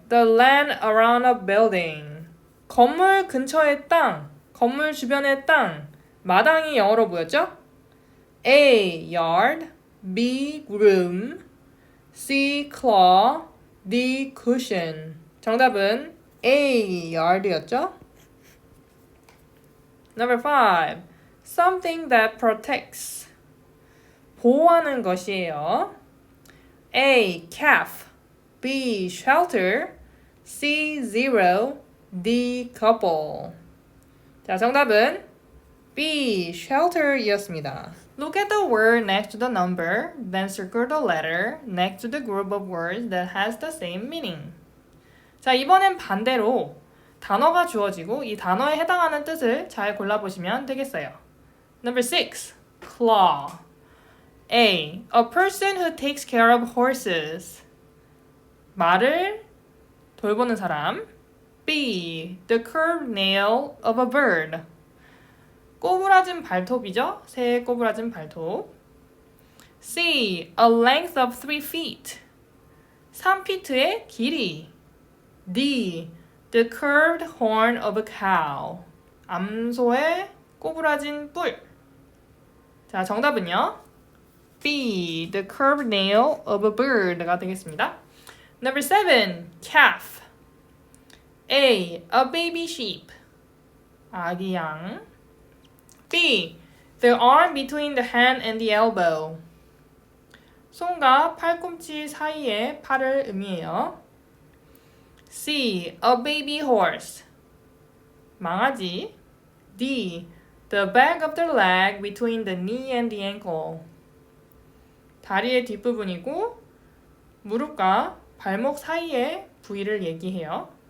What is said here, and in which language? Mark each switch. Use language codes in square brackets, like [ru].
[en] The land around a building. [ko] 건물 근처의 땅, 건물 주변의 땅. 마당이 영어로 뭐였죠? A. yard, B. [en] groom, C. claw, D. cushion. [ko] 정답은 A. yard이었죠? [en] Number 5. Something that protects. [ko] 보호하는 것이에요. A. [en] calf, B. shelter, C. zero, D. couple. [ko] 자, 정답은 [en] B. [ko] shelter이었습니다. [en] Look at the word next to the number, then circle the letter next to the group of words that has the same meaning. [ko] 자, 이번엔 반대로 단어가 주어지고 이 단어에 해당하는 뜻을 잘 골라보시면 되겠어요. [en] Number 6. claw. A. A person who takes care of horses. [ko] 말을 돌보는 사람. B. [en] The curved nail of a bird. [ko] 꼬부라진 발톱이죠? 새의 꼬부라진 발톱. C. [en] A length of 3 feet. [ko] 3피트의 길이. [en] D. The curved horn of a cow. [ko] 암소의 꼬부라진 뿔. 자, 정답은요. [en] B. The curved nail of a bird가 [ko] 되겠습니다. [en] Number 7. calf. A. A baby sheep. [ko] 아기 양. [en] B. The arm between the hand and the elbow. [ko] 손과 팔꿈치 사이의 팔을 의미해요. [en] C. A baby horse. [ko] 망아지. [en] D. The back of the leg between the knee and the ankle. [ko] 다리의 뒷부분이고 무릎과 발목 사이의 부위를 얘기해요.